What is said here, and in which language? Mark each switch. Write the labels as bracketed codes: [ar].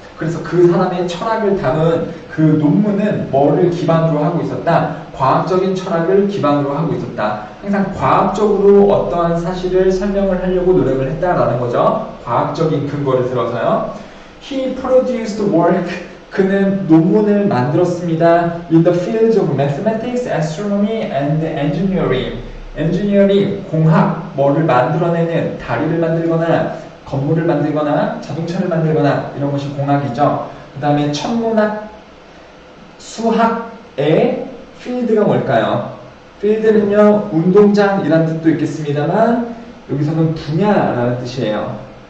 [ko] 그래서 그 사람의 철학을 담은 그 논문은 뭐를 기반으로 하고 있었다? 과학적인 철학을 기반으로 하고 있었다. 항상 과학적으로 어떠한 사실을 설명을 하려고 노력을 했다라는 거죠. 과학적인 근거를 들어서요. [en] He produced work. [ko] 그는 논문을 만들었습니다. [en] In the fields of mathematics, astronomy, and engineering. [ko] 엔지니어링, 공학, 뭐를 만들어내는, 다리를 만들거나 건물을 만들거나 자동차를 만들거나 이런 것이 공학이죠. 그 다음에 천문학, 수학의 필드가 뭘까요? 필드는요, 운동장이라는 뜻도 있겠습니다만 여기서는 분야라는 뜻이에요.